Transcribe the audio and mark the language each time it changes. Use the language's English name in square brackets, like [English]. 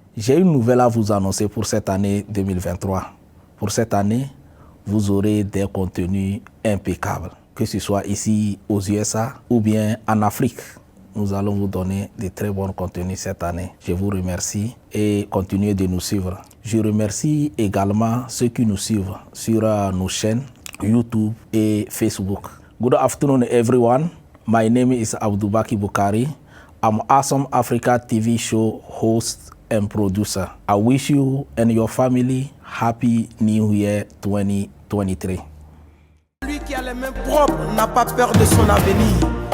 [French] J'ai une nouvelle à vous annoncer pour cette année 2023. Pour cette année, vous aurez des contenus impeccables, que ce soit ici aux USA ou bien en Afrique. Nous allons vous donner de très bons contenus cette année. Je vous remercie et continuez de nous suivre. Je remercie également ceux qui nous suivent sur nos chaînes YouTube et Facebook. [English] Good afternoon, everyone. My name is Aboubaki Boukari. I'm Awesome Africa TV Show host and producer. I wish you and your family Happy New Year 2023. [French] Lui qui a les mains propres n'a pas peur de son avenir.